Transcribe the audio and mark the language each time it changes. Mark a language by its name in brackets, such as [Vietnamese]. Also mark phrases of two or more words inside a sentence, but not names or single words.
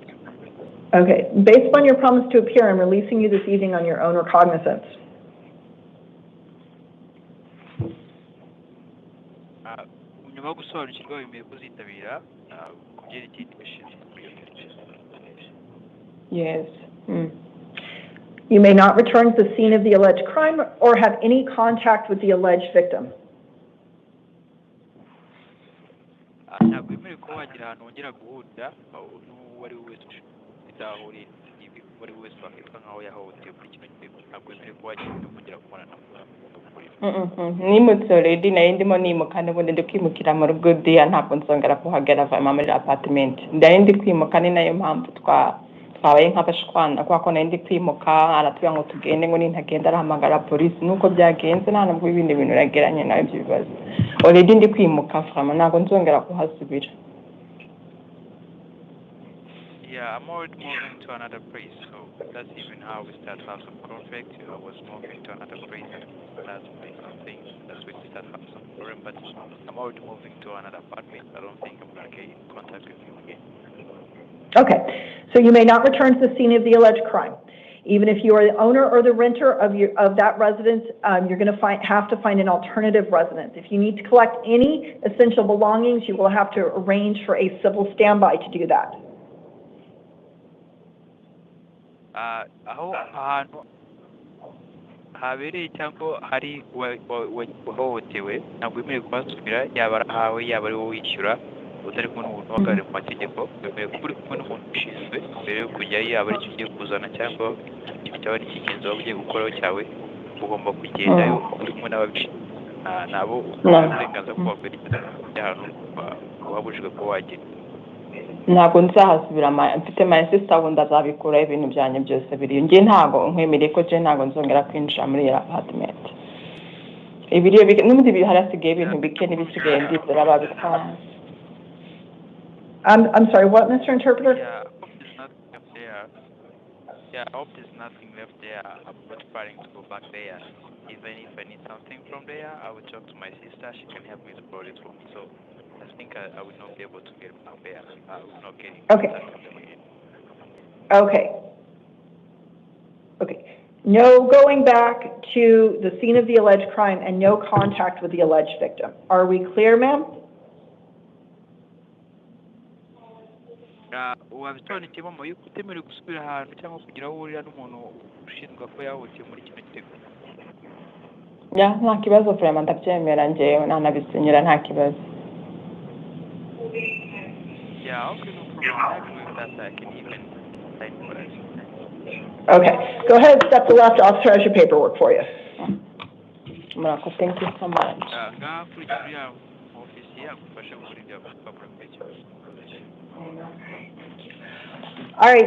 [English] Okay. Based upon your promise to appear, I'm releasing you this evening on your own recognizance. [Kinyarwanda] Nyuma yo gusobanukirwa wemeye kuzitabira ku byerekeye imishinga. [English] Yes. You may not return to the scene of the alleged crime or have any contact with the alleged victim. [Kinyarwanda] Ntabwo wemerewe kuba wagira ahantu wongera guhurira n'uwo ari we wese udahuriye uwo ari we wese wakitwa nk'aho yahohotewe kuri kino gihe. Ntabwo wemerewe kuba wagira ibintu kongera kubonana nimutse already nayo ndimo nimuka n'ubundi ndi kwimukira mu rugo diya ntabwo nzongera kuhagera vama muri apartment. Ndayo ndi kwimuka ni nayo mpamvu twabaye nk'abashwana kubera ko nayo ndi kwimuka aratubwira ngo tugende ngo nintagenda arahamagara polisi nuko byagenze nta nubwo ibindi bintu urageranye nawe ibyo bibazo. Already ndi kwimuka vama ntabwo nzongera kuhasubira. [English] Yeah, I'm already moving to another place, so that's even how we start have some conflict. I was moving to another place, that's when something, that's when we start have some problem, but I'm already moving to another apartment. I don't think I'm going to get in contact with you again. Okay. So you may not return to the scene of the alleged crime. Even if you are the owner or the renter of that residence, you're going to have to find an alternative residence. If you need to collect any essential belongings, you will have to arrange for a civil standby to do that. [Kinyarwanda] Aho ahantu habereye cyangwa hari wahohotewe ntabwo wemerewe kuhasubira, yaba ari ahawe yaba ari wowe wishyura utari kumwe n'umuntu uhagarariye mu mategeko. Wemerewe kuba uri kumwe n'umuntu ushinzwe mbere yo kujyayo, yaba ari icyo ugiye kuzana cyangwa ikintu cyaba ari icy'ingenzi waba ugiye gukoraho cyawe, ugomba kugendayo uri kumwe n'ababishinzwe. Nabo uburenganzira bwo kwerekeza ahantu wabujijwe kuba wagenda. Ntabwo nzahasubira, mfite [English] my sister [Kinyarwanda] wundi azabikura ibintu byanjye byose biriyo. Njye ntabwo nkwemereye ko je ntabwo nzongera kwinjira muri iyo apartment. Ibiriyo n'ubundi harasigaye ibintu bike n'ibisigaye ndizera babitwara. [English] I'm sorry, what, Mr. Interpreter? Yeah, I hope there's nothing left there. I'm not planning to go back there. Even if I need something from there, I will talk to my sister. She can help me to borrow it from me. So I think I will not be able to get back there. I will not get in contact with them again. Okay. Okay. No going back to the scene of the alleged crime and no contact with the alleged victim. Are we clear, ma'am? [Kinyarwanda] Wabisobanukiwe mama yuko utemerewe gusubira ahantu cyangwa kugira aho uhurira n'umuntu ushinzwe ko yahohotewe muri kino gitego. Nta kibazo vraiment ndabyemera njyewe nanabisinyira nta kibazo. [English] Yeah, okay, no problem. I agree with that. I can even sign for that. Okay. Go ahead, step to the left. Officer has your paperwork for you. Marco, thank you so much. All right.